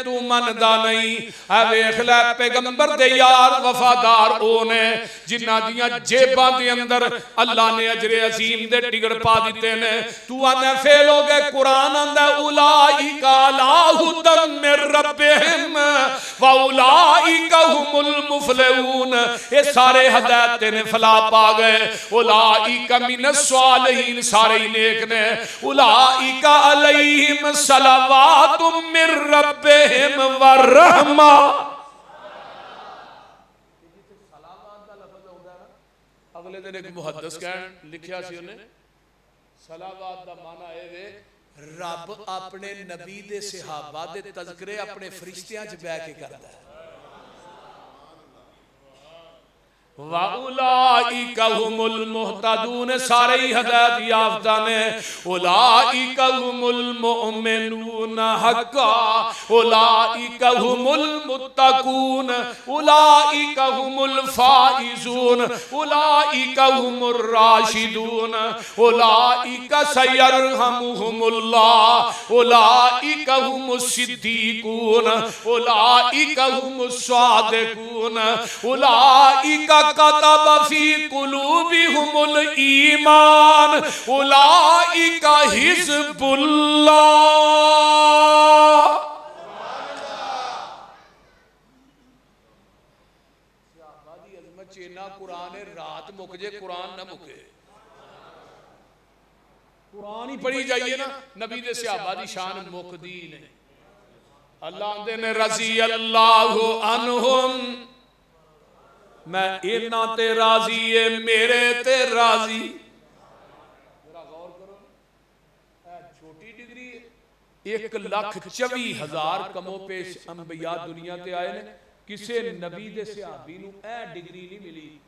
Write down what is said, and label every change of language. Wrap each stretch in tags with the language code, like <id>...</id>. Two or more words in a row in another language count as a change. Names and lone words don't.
<pa>تو مندا نہیں ہے ویکھ لے پیغمبر دے یار وفادار او نے جنہاں دیاں جیباں دے اندر اللہ نے اجر عظیم دے ٹکٹ پا دتے نے. تو آنے فیل ہو گئے. قرآن آندا</pa> <ar>أولئك على هدى من ربهم وأولئك هم المفلحون.</ar> <pa>یہ سارے ہدایت نے فلاح پا گئے.</pa> <ar>أولئك من الصالحين</ar> <pa>سارے ہی نیک نے.</pa> <ar>أولئك عليهم صلوات من ربهم ورحمة.</ar> <pa>اگلے دن ایک محدث کہن لکھیا سی انہیں صلوات دا معنی ہے وے رب اپنے نبی دے صحابہ دے تذکرے اپنے فرشتیاں چ بیٹھ کے کردا ہے.</pa> <ar>وأولئك هم المهتدون,</ar> <pa>سارے ہی ہدایت یافتہ نے.</pa> <ar>أولئك هم المؤمنون حقا، أولئك هم المتقون, أولئك هم الفائزون، أولئك هم الراشدون، أولئك سيرحمهم الله، أولئك هم الصديقون، أولئك هم الصادقون، أولئك كتب في قلوبهم الإيمان، أولئك حزب الله.</ar> <pa>چینا قرآن ہے، رات مک جے قرآن نہ مکے. قرآن ہی پڑھی جائیے نا، نبی دے صحابہ دی شان مکدی نہیں. اللہ آندے نے</pa> <ar>رضي الله عنهم,</ar> <pa>میں اناں تے راضی ہے، میرے تے راضی. ذرا غور کرو، چھوٹی ڈگری ہے. 1,24,000 کم و بیش انبیاء دنیا تے آئے نے، کسی نبی دے صحابی نوں اے ڈگری نہیں ملی.</pa>